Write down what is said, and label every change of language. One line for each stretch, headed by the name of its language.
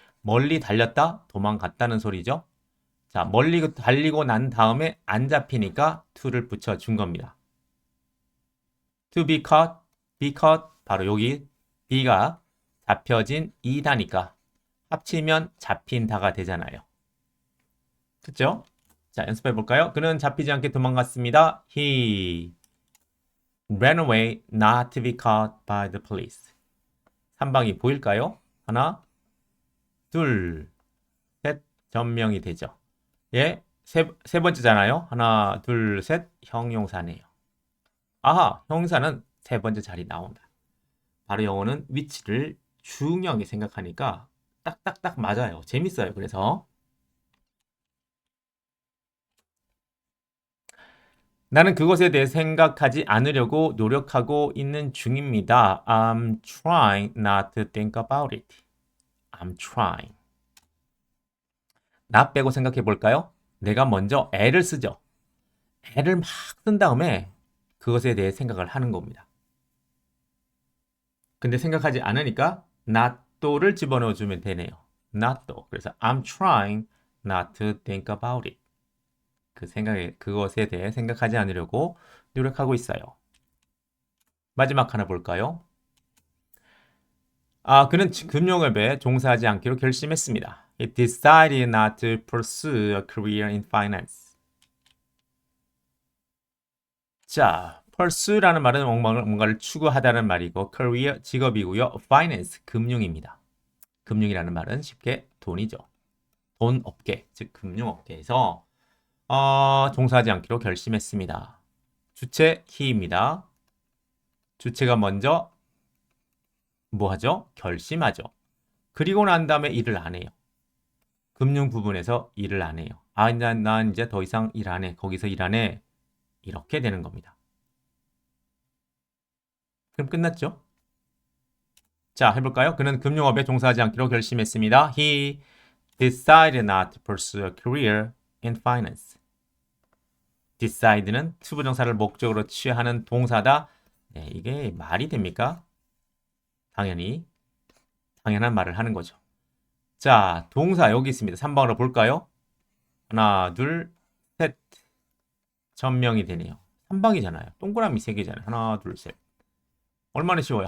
Korean: 멀리 달렸다, 도망갔다는 소리죠. 자, 멀리 달리고 난 다음에 안 잡히니까 to를 붙여준 겁니다.
English: To be caught,
Korean: 바로 여기 be가 잡혀진 이다니까 합치면 잡힌다가 되잖아요. 그쵸? 자, 연습해 볼까요? 그는 잡히지 않게 도망갔습니다.
English: He ran away not to be caught by the police.
Korean: 3방이 보일까요? 하나, 둘, 셋, 전명이 되죠. 예, 세 번째잖아요. 하나, 둘, 셋, 형용사네요. 아하, 형용사는 세 번째 자리 나온다. 바로 영어는 위치를 중요하게 생각하니까 딱딱딱 맞아요. 재밌어요. 그래서 나는 그것에 대해 생각하지 않으려고 노력하고 있는 중입니다.
English: I'm trying not to think about it. I'm trying.
Korean: 나 빼고 생각해 볼까요? 내가 먼저 애를 쓰죠. 애를 막 쓴 다음에 그것에 대해 생각을 하는 겁니다. 근데 생각하지 않으니까 not를 집어넣어 주면 되네요.
English: not. 그래서 I'm trying not to think about it.
Korean: 그것에 대해 생각하지 않으려고 노력하고 있어요. 마지막 하나 볼까요? 그는 금융업에 종사하지 않기로 결심했습니다.
English: He decided not to pursue a career in finance.
Korean: 자, pursue라는 말은 뭔가를 추구하다는 말이고, career 직업이고요, finance 금융입니다. 금융이라는 말은 쉽게 돈이죠. 돈 업계, 즉 금융업계에서 종사하지 않기로 결심했습니다. 주체 he입니다. 주체가 먼저 뭐 하죠? 결심하죠. 그리고 난 다음에 일을 안 해요. 금융 부분에서 일을 안 해요. 난 이제 더 이상 일 안 해. 거기서 일 안 해. 이렇게 되는 겁니다. 그럼 끝났죠? 자, 해볼까요? 그는 금융업에 종사하지 않기로 결심했습니다.
English: He decided not to pursue a career in finance.
Korean: decide는 투부정사를 목적으로 취하는 동사다. 네, 이게 말이 됩니까? 당연한 말을 하는 거죠. 자, 동사 여기 있습니다. 3번으로 볼까요? 하나, 둘, 셋. 전명이 되네요. 3방이잖아요. 동그라미 3개잖아요. 하나, 둘, 셋. 얼마나 쉬워요?